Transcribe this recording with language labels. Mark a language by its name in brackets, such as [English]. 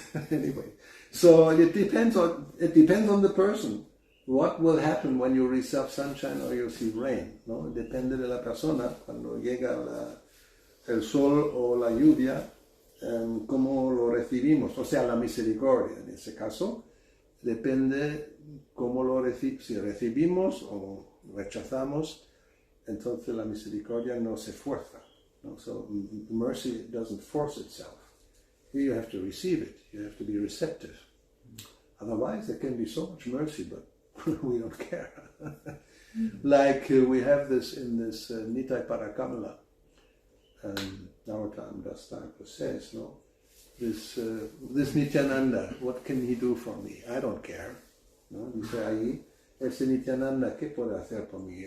[English] Anyway, so it depends on the person. What will happen when you receive sunshine or you see rain? [Spanish] ¿No? Depende de la persona cuando llega el sol o la lluvia. Cómo lo recibimos, o sea, la misericordia. En ese caso, depende cómo lo recibimos. Si recibimos o rechazamos, entonces la misericordia no se fuerza. ¿No? [English] So mercy doesn't force itself. Here you have to receive it. You have to be receptive. Otherwise, there can be so much mercy, but we don't care. Like we have this in this Nitai Parakamala. Narottam Das Thakur says, no, this Nityananda, what can he do for me? I don't care. ¿No? [Spanish] Dice ahí, ese Nityananda, ¿qué puede hacer por mí?